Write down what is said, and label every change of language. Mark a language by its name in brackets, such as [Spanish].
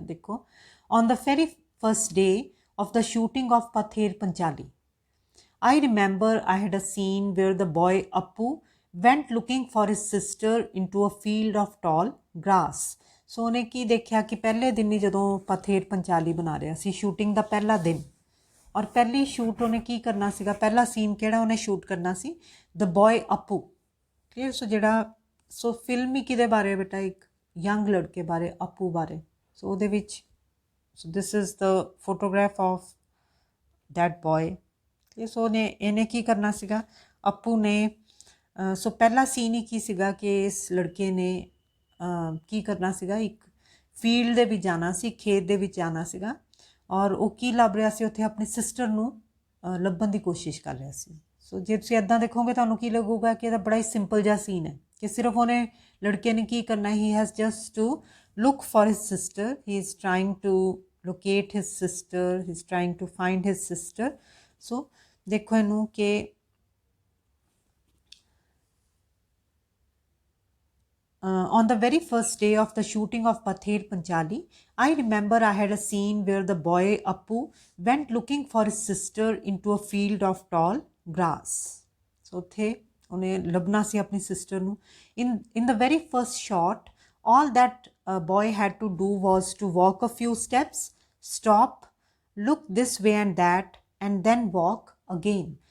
[English] ਦੇਖੋ, on the very first day of the shooting of Pather Panchali, I remember I had a scene where the boy Appu went looking for his sister into a field of tall grass. [Punjabi] So ਉਹਨੇ ਕੀ ਦੇਖਿਆ ਕਿ ਪਹਿਲੇ ਦਿਨ ਹੀ ਜਦੋਂ ਪਥੇਰ ਪੰਚਾਲੀ ਬਣਾ ਰਿਹਾ ਸੀ, shooting ਦਾ ਪਹਿਲਾ ਦਿਨ, ਔਰ ਪਹਿਲੀ ਸ਼ੂਟ ਉਹਨੇ ਕੀ ਕਰਨਾ ਸੀਗਾ, ਪਹਿਲਾ ਸੀਨ ਕਿਹੜਾ ਉਹਨੇ ਸ਼ੂਟ ਕਰਨਾ ਸੀ, ਦ ਬॉय ਅੱਪੂ। ਕਲੀਅਰ। ਸੋ ਜਿਹੜਾ ਫਿਲਮ ਹੀ ਕਿਹਦੇ ਬਾਰੇ ਬੇਟਾ, ਇੱਕ ਯੰਗ ਲੜਕੇ ਬਾਰੇ, ਅਪੂ ਬਾਰੇ। ਸੋ ਉਹਦੇ ਵਿੱਚ [English] This is the photograph of that boy. [Punjabi] ਤੇ ਸੋ ਇਹਨੇ ਕੀ ਕਰਨਾ ਸੀਗਾ, ਅਪੂ ਨੇ ਸੋ ਪਹਿਲਾ ਸੀਨ ਹੀ ਕੀ ਸੀਗਾ ਕਿ ਇਸ ਲੜਕੇ ਨੇ ਕੀ ਕਰਨਾ ਸੀਗਾ, ਇੱਕ ਫੀਲਡ ਦੇ ਵਿੱਚ ਜਾਣਾ ਸੀ, ਖੇਤ ਦੇ ਵਿੱਚ ਜਾਣਾ ਸੀਗਾ, ਔਰ ਉਹ ਕੀ ਲੱਭ ਰਿਹਾ ਸੀ ਉੱਥੇ, ਆਪਣੀ ਸਿਸਟਰ ਨੂੰ ਲੱਭਣ ਦੀ ਕੋਸ਼ਿਸ਼ ਕਰ ਰਿਹਾ ਸੀ। ਸੋ ਜੇ ਤੁਸੀਂ ਇੱਦਾਂ ਦੇਖੋਗੇ ਤੁਹਾਨੂੰ ਕੀ ਲੱਗੂਗਾ ਕਿ ਇਹਦਾ ਬੜਾ ਹੀ ਸਿੰਪਲ ਜਿਹਾ ਸੀਨ ਹੈ ਕਿ ਸਿਰਫ ਉਹਨੇ ਲੜਕੇ ਨੇ ਕੀ ਕਰਨਾ, [English] he has just to look for his sister, [Punjabi] he is trying to locket his sister, he is trying to find his sister. ਸੋ ਦੇਖੋ ਇਹਨੂੰ ਕਿ [English] on the very first day of the shooting of Pather Panchali, I remember I had a scene where the boy Appu went looking for his sister into a field of tall grass. [Punjabi] So ਉੱਥੇ ਉਹਨੇ ਲੱਭਣਾ ਸੀ ਆਪਣੀ sister ਨੂੰ। [English] In the very first shot, all that boy had to do was to walk a few steps, stop, look this way and that, and then walk again.